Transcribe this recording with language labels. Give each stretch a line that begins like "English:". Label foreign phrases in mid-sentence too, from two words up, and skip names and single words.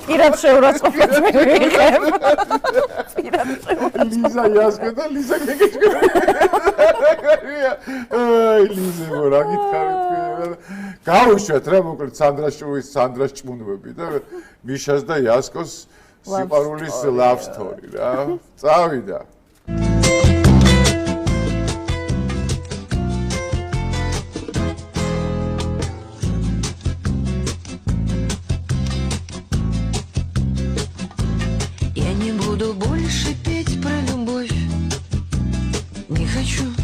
Georgian: პირად შეურაცხყოფით მივიღებ. პირად შეურაცხყოფ. ლიზა იასკო და ლიზა გეგეჭკარია. აი ლიზა რა გითხარით? გავუშვათ რა მოკლედ სანდრას ჭმუნვები და მიშას და იასკოს სიყვარულის
English: love story
Georgian: რა. წავიდა.
Russian: Я не буду больше петь про любовь, не хочу.